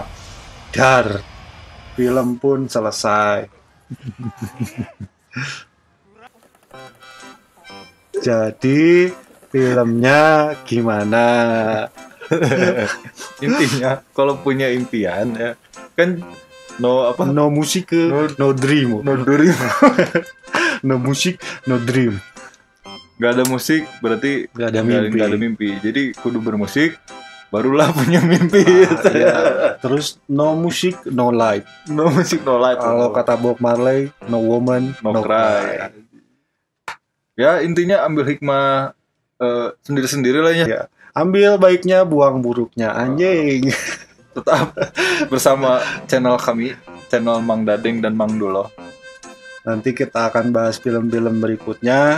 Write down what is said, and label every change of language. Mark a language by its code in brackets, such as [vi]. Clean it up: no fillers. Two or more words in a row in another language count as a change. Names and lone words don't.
[id] Dar. Film pun selesai. Jadi filmnya gimana? Intinya kalau punya impian ya kan [en] No musik, no dream. No musik, no dream. [id] Gak ada musik berarti Gak ada mimpi. Gak ada mimpi. Jadi kudu bermusik barulah punya mimpi. Iya. Terus [en] no musik, no life. No musik no life. [id] Kalau kata Bob Marley, [en] no woman, no cry. [id] Ya intinya ambil hikmah sendiri-sendiri lah ya. Ya. Ambil baiknya, buang buruknya, anjing. Tetap bersama channel kami, channel Mang Dadeng dan Mang Dulo. Nanti kita akan bahas film-film berikutnya.